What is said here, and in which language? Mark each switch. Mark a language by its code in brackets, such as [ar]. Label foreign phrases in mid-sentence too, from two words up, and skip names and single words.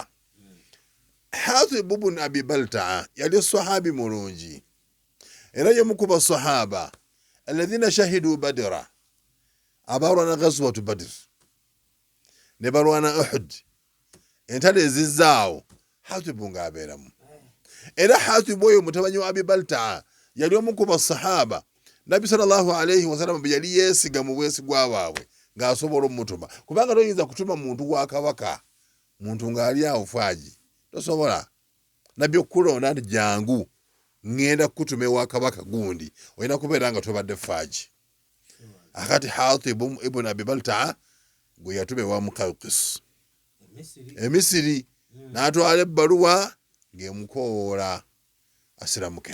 [lg] Hatibu ibn Abi Baltaa yali sahabi mulungi era y'omu ku basahaba [ar] الذين شهدوا بدرا, [lg] abalwana [ar] غزوة بدر [lg] ne balwana Uhud, entalo ezizzaawo Hatibu ng'abeeramu. Era Hatibu oyo mutabanyi wa Abi Baltaa yali omu ku basahaba Nabbi [ar] صلى الله عليه وسلم [lg] bwe yali yeesiga mu bwesigwa bwabwe ng'asobola omutuma, kubanga toyinza kutuma muntu wa kabaka muntu ng'ali awo faaji tosobola. Nabbi okukulonda nti jangu ngenda kukutuma ewa kabaka gundi olina kubeera nga tobadde faaji. Akati Hatibu ibn Abi Baltaa gwe yatuma ewa Muqawqis e Misiri n'atwala ebbaluwa ng'emukoowoola asiramuke.